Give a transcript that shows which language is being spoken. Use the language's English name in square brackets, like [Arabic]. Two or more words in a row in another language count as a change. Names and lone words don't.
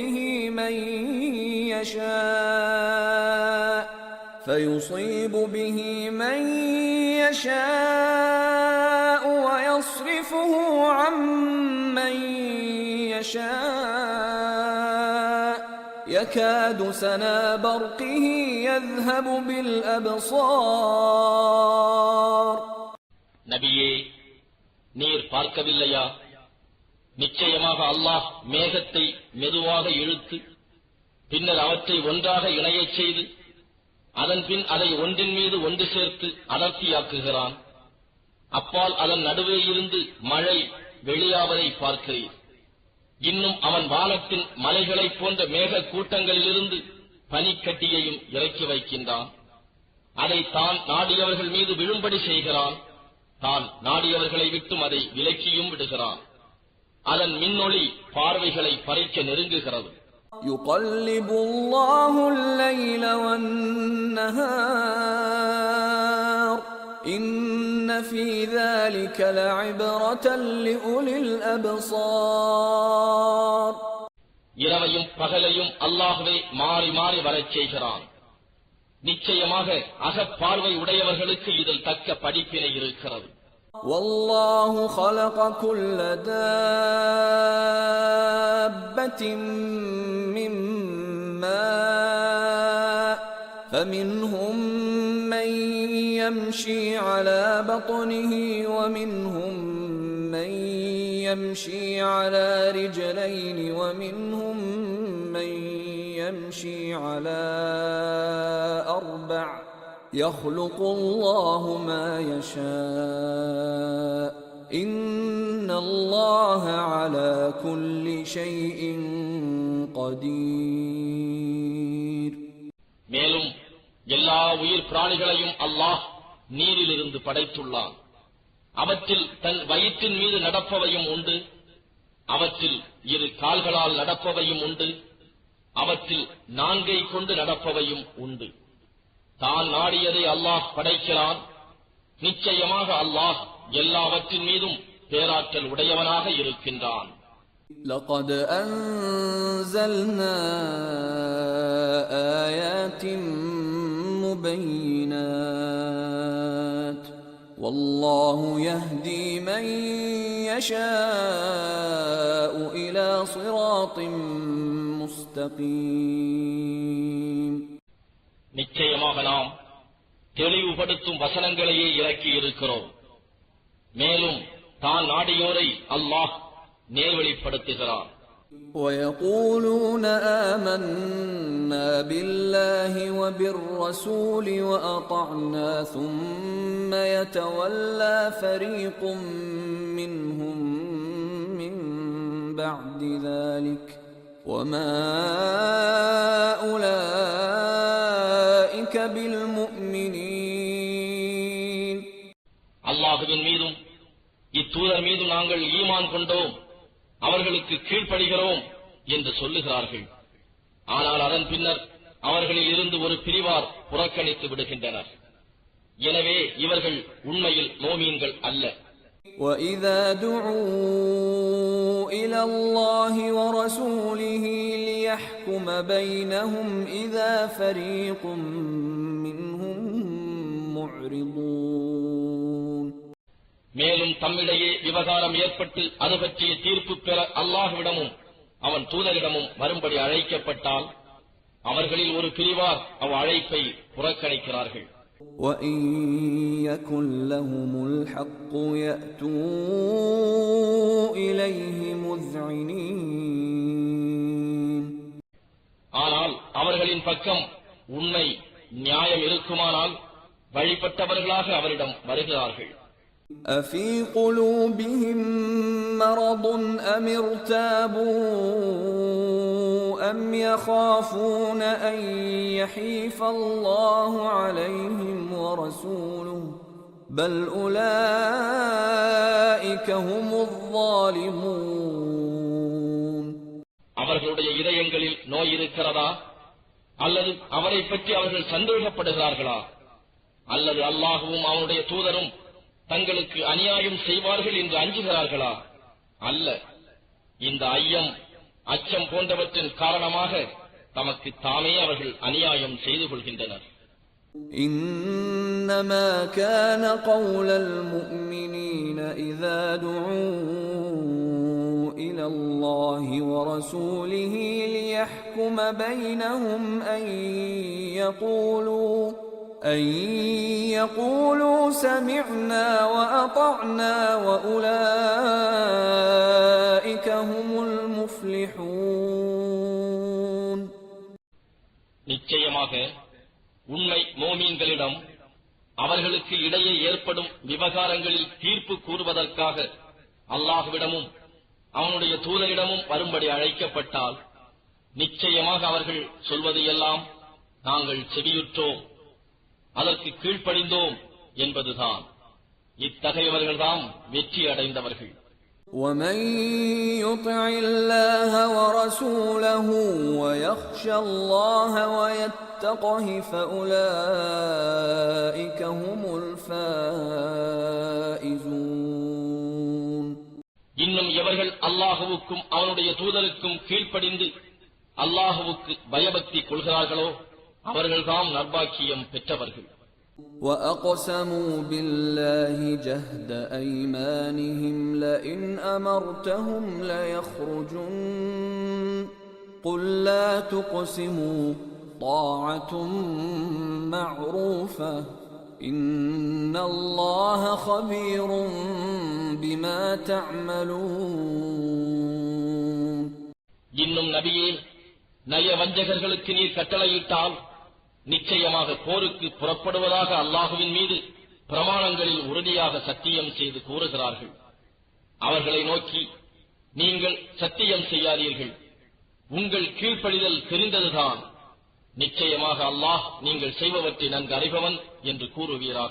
[Arabic] به من يشاء ويصرفه عن من يشاء يكاد سنا برقه يذهب بالأبصار. [Tamil] நபியே, நீர் பார்க்கவில்லையா? நிச்சயமாக அல்லாஹ் மேகத்தை மெதுவாக இழுத்து பின்னர் அவற்றை ஒன்றாக இணையச் செய்து அதன் பின் அதை ஒன்றின் மீது ஒன்று சேர்த்து அடர்த்தியாக்குகிறான். அப்பால் அதன் நடுவே இருந்து மழை வெளியாவதை பார்க்கிறீர். இன்னும் அவன் வானத்தின் மலைகளைப் போன்ற மேக கூட்டங்களிலிருந்து பனிக்கட்டியையும் இறக்கி வைக்கின்றான். அதை தான் நாடியவர்கள் மீது விழும்படி செய்கிறான். தான் நாடியவர்களை விட்டும் அதை விலக்கியும் விடுகிறான். அதன் மின்னொளி பார்வைகளை பறிக்க நெருங்குகிறது. [Arabic] يقلب الله الليل والنهار إن في ذلك لعبرة لأولي الأبصار. [Tamil] இரவையும் பகலையும் அல்லாஹ்வே மாறி மாறி வரச் செய்கிறான். நிச்சயமாக அகப்பார்வை உடையவர்களுக்கு இதில் தக்க படிப்பினை இருக்கிறது. [Arabic] والله خلق كل دابة من ماء فمنهم من يمشي على بطنه ومنهم من يمشي على رجلين ومنهم من يمشي على أربع يخلق الله ما يشاء إن الله على كل شيء قدير. [Tamil] மேலும் எல்லா உயிர் பிராணிகளையும் அல்லாஹ் நீரிலிருந்து படைத்துள்ளான். அவற்றில் தன் வயிற்றின் மீது நடப்பவையும் உண்டு, அவற்றில் இரு கால்களால் நடப்பவையும் உண்டு, அவற்றில் நான்கை கொண்டு நடப்பவையும் உண்டு. தான் நாடியதை அல்லாஹ் படைக்கிறான். நிச்சயமாக அல்லாஹ் எல்லாவற்றின் மீதும் பேராற்றல் உடையவனாக இருக்கின்றான். [Arabic] لقد أنزلنا آيات مبينات والله يهدي من يشاء إلى صراط مستقيم. [Tamil] நிச்சயமாக நாம் தெளிவுபடுத்தும் வசனங்களையே இறக்கி இருக்கிறோம். மேலும் தான் நாடியோரை அல்லாஹ் நேர்வழிப்படுத்துகிறான். [Arabic] ويقولون آمنا بالله وبالرسول وأطعنا ثم يتولى فريق منهم من بعد ذلك وما أولئك بالمؤمنين. [Tamil] அல்லாஹ்வின் மீதும் இத்தூதர் மீது நாங்கள் ஈமான் கொண்டோம், அவர்களுக்கு கீழ்ப்படுகிறோம் என்று சொல்லுகிறார்கள். ஆனால் அதன் பின்னர் அவர்களில் இருந்து ஒரு பிரிவார் புறக்கணித்து விடுகின்றனர். எனவே இவர்கள் உண்மையில் மோமீன்கள் அல்ல. [Arabic] وَإِذَا دُعُوا إِلَى اللَّهِ وَرَسُولِهِ لِيَحْكُمَ بَيْنَهُمْ إِذَا فَرِيقٌ مِّنْهُمْ مُعْرِضُونَ. [Tamil] மேலும் தம்மிடையே விவகாரம் ஏற்பட்டு அது பற்றிய தீர்ப்பு பெற அல்லாஹ்விடமும் அவன் தூதரிடமும் வரும்படி அழைக்கப்பட்டால் அவர்களில் ஒரு பிரிவார் அழைப்பை புறக்கணிக்கிறார்கள். [Arabic] وَإِن يَكُن لَّهُمُ الْحَقُّ يَأْتُوا إِلَيْهِ مُذْعِنِينَ. [Tamil] ஆனால் அவர்களின் பக்கம் உண்மை நியாயம் இருக்குமானால் வழிபட்டவர்களாக அவரிடம் வருகிறார்கள். [Arabic] أفي قلوبهم مرض أم ارتابوا أم يخافون أن يحيف الله عليهم ورسوله بل أولئك هم الظالمون. [Tamil] அவர்களுடைய இதயங்களில் நோய் இருக்கிறதா, அல்லது அவரை பற்றி அவர்கள் சந்தேகப்படுகிறார்களா, அல்லது அல்லாஹுவும் அவனுடைய தூதரும் தங்களுக்கு அநியாயம் செய்வார்கள் என்று அஞ்சுகிறார்களா? அல்ல, இந்த ஐயம் அச்சம் போன்றவற்றின் காரணமாக தமக்கு தாமே அவர்கள் அநியாயம் செய்து கொள்கின்றனர். [Arabic] إنما كان قول المؤمنين إذا دعوا إلى الله ورسوله ليحكم بينهم أن يقولوا سمعنا وأطعنا وأولئك هم المفلحون. [Tamil] நிச்சயமாக உண்மை மோமீன்களிடம் அவர்களுக்கு இடையே ஏற்படும் விவகாரங்களில் தீர்ப்பு கூறுவதற்காக அல்லாஹ்விடமும் அவனுடைய தூதரிடமும் வரும்படி அழைக்கப்பட்டால் நிச்சயமாக அவர்கள் சொல்வது எல்லாம் நாங்கள் செவியுற்றோம், அதற்கு கீழ்ப்படிந்தோம் என்பதுதான். இத்தகையவர்கள்தாம் வெற்றி அடைந்தவர்கள். [Arabic] ومن يطع الله ورسوله ويخشى الله ويتقه فأولئك هم الفائزون. [Tamil] இன்னும் எவர்கள் அல்லாஹுவுக்கும் அவனுடைய தூதருக்கும் கீழ்ப்படிந்து அல்லாஹுவுக்கு பயபக்தி கொள்கிறார்களோ அவர்கள்தாம் நற்பாக்கியம் பெற்றவர்கள். [Arabic] وأقسموا بالله جهد أيمانهم لئن أمرتهم ليخرجن قل لا تقسموا طاعة معروفة إن الله خبير بما تعملون. [Tamil] இன்னும் நபியே, நயவஞ்சகர்களுக்கு நீர் கட்டளையிட்டால் நிச்சயமாக போருக்கு புறப்படுவதாக அல்லாஹுவின் மீது பிரமாணங்களில் உறுதியாக சத்தியம் செய்து கூறுகிறார்கள். அவர்களை நோக்கி நீங்கள் சத்தியம் செய்யாதீர்கள், உங்கள் கீழ்ப்படிதல் தெரிந்ததுதான், நிச்சயமாக அல்லாஹ் நீங்கள் செய்பவற்றை நன்கு அறிபவன் என்று கூறுவீராக.